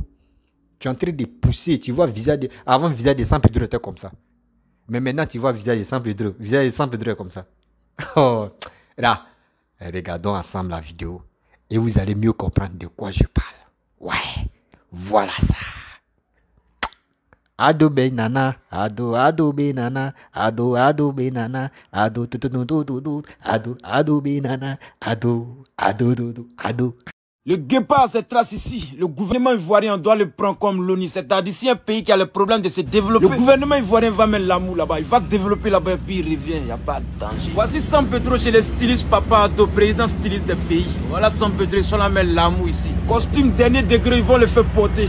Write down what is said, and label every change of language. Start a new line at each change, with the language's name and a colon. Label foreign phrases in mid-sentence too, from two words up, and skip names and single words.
French: Tu es en train de pousser. Tu vois, avant, le visage de San Pedro était comme ça. Mais maintenant, tu vois, le visage de San Pedro. Le visage de San Pedro est comme ça. Oh, là, regardons ensemble la vidéo et vous allez mieux comprendre de quoi je parle. Ouais, voilà ça. Ado be nana, ado be nana, ado be nana, ado be nana, ado. Le guépard se trace ici. Le gouvernement ivoirien doit le prendre comme l'ONU. C'est-à-dire si un pays qui a le problème de se développer, le gouvernement ivoirien va mettre l'amour là-bas. Il va développer là-bas et puis il revient. Il n'y a pas de danger. Voici San Pedro chez les stylistes Papa Ado, président styliste des pays. Voilà San Pedro, ils sont là mettre l'amour ici. Costume dernier degré, ils vont le faire porter.